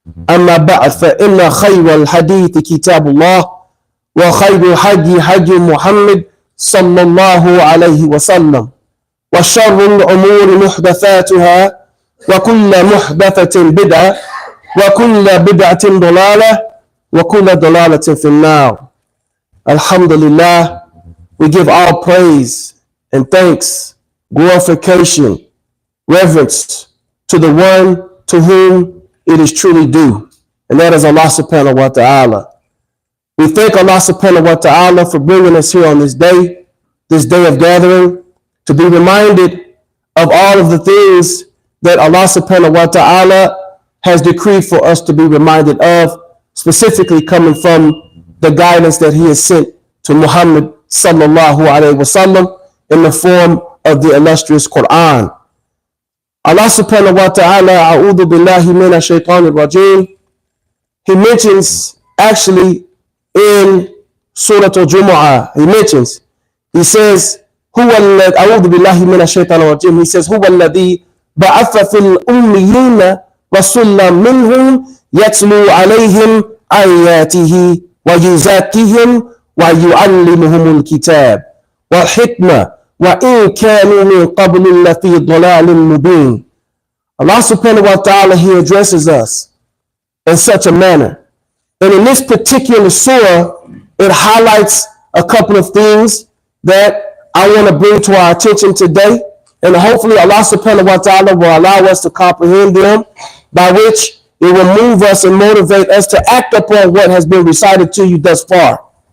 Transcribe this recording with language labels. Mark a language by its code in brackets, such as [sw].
[ar] أما بعد فإن خير الحديث كتاب الله وخير هدي محمد صلى الله عليه وسلم وشر الأمور محدثاتها وكل محدثة بدعة وكل بدعة ضلالة وكل ضلالة في النار. [en] Alhamdulillah, we give all praise and thanks, glorification, reverence to the one to whom it is truly due, and that is Allah subhanahu wa ta'ala. We thank Allah subhanahu wa ta'ala for bringing us here on this day of gathering, to be reminded of all of the things that Allah subhanahu wa ta'ala has decreed for us to be reminded of, specifically coming from the guidance that He has sent to Muhammad sallallahu alayhi wa sallam in the form of the illustrious Quran. Allah subhanahu wa ta'ala, [ar] a'udhu billahi minash shaitanir rajim, [en] He mentions actually in Surah Al-Jumu'ah, He says, [ar] أعوذ بالله من الشيطان الرجيم. He says, هو الذي بعث في الأميين رسولا منهم يتلو عليهم آياته ويزكيهم ويعلمهم الكتاب والحكمة وإن كانوا من قبل لفي ضلال مبين. [en] Allah subhanahu wa ta'ala, He addresses us in such a manner. And in this particular surah, it highlights a couple of things that I want to bring to our attention today, and hopefully Allah subhanahu wa ta'ala will allow us to comprehend them, by which it will move us and motivate us to act upon what has been recited to you thus far.